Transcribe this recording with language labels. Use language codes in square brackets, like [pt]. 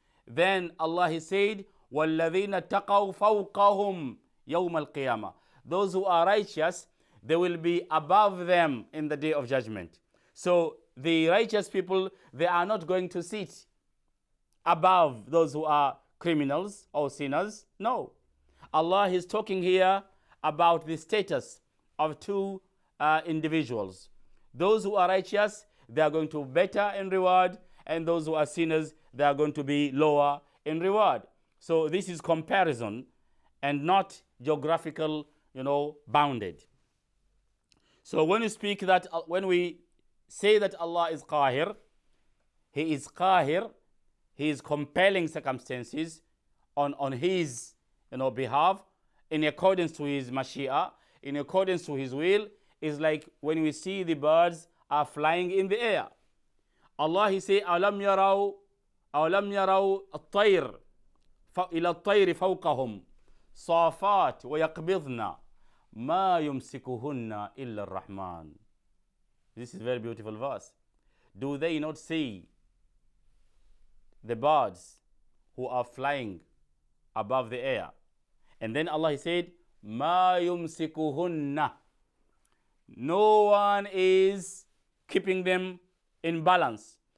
[en] Then Allah, He said, [ar] وَالَّذِينَ اتَّقَوْا فَوْقَهُمْ يَوْمَ الْقِيَامَةِ, [en] those who are righteous, they will be above them in the day of judgment. So the righteous people, they are not going to sit above those who are criminals or sinners. No. Allah is talking here about the status of two individuals. Those who are righteous, they are going to be better in reward, and those who are sinners, they are going to be lower in reward. So this is comparison and not geographical, bounded. So when we say that Allah is Qahir, He is Qahir, He is compelling circumstances on His behalf, in accordance to His Mashiach, in accordance to His will. Is like when we see the birds are flying in the air. Allah He say, [ar] أَلَمْ يَرَوْا الطَّيْرِ إِلَى الطَّيْرِ فَوْقَهُمْ صَافَاتٍ وَيَقْبِضْنَ مَا يُمْسِكُهُنَّ إِلَّا الرَّحْمَنُ. [en] This is a very beautiful verse. Do they not see the birds who are flying above the air? And then Allah He said, [ar] مَا يُمْسِكُهُنَّ. [en] No one is keeping them in balance.